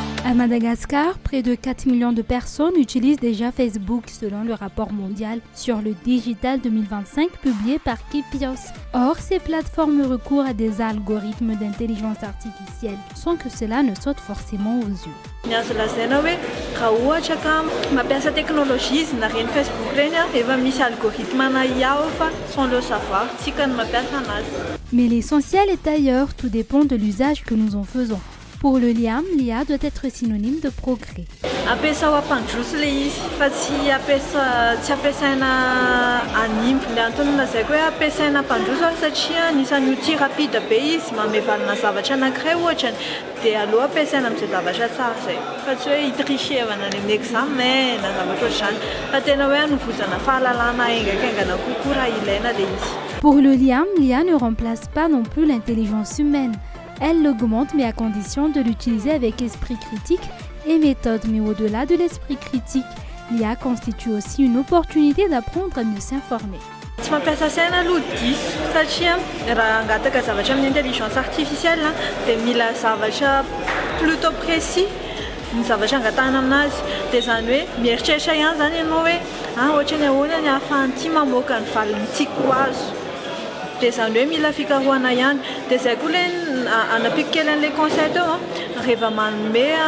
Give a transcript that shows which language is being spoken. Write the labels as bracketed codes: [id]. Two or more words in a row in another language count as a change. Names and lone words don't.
[fr] À Madagascar, près de 4 millions de personnes utilisent déjà Facebook selon le rapport mondial sur le digital 2025 publié par Kepios. Or, ces plateformes recourent à des algorithmes d'intelligence artificielle sans que cela ne saute forcément aux yeux. [mg] Niazo lazaina hoe raha ohatra ka mampiasa teknôlôjia izy na reny Facebook reny efa misy algorithme ana IA fa [fr] sans le savoir [mg] tsika no mampiasa anazy. [fr] Mais l'essentiel est ailleurs, tout dépend de l'usage que nous en faisons. Pour le Liam, l'IA doit être synonyme de progrès. [mg] Ampiasa ho ampandroso le izy fa tsy ampiasaina animby le antony lazaiko hoe ampiasaina ampandroso satria anisan'ny [fr] outil rapide [mg] be izy mamevalana zavatra anankiray ohatra dia aloha ampiasaina amin'izay zavatra tsara zay fa tsy hoe hitrichevana any amin'ny examen na zavatra ohatr'izany fa tena hoe hanovozana fahalalana aingakaingana kokoa raha ilaina le izy. [fr] Pour le Liam, l'IA ne remplace pas non plus l'intelligence humaine. Elle l'augmente, mais à condition de l'utiliser avec esprit critique et méthode. Mais au-delà de l'esprit critique, l'IA constitue aussi une opportunité d'apprendre à mieux s'informer. [mg] Tsy mampiasa saina aloha diso satria raha angataka zavatra amin'ny [fr] intelligence artificielle [mg] dia mila zavatra [fr] plutôt précis [mg] ny zavatra angatahana aminazy dia zany hoe mieritreritra ihany zany ianao hoe ohatra ny ahoana ny ahafahan'ity mamoaka ny valiny tiako azo dia zany hoe mila fikarohana ihany dia zay koa le anapiko kely an'ilay conseil teo rehefa manome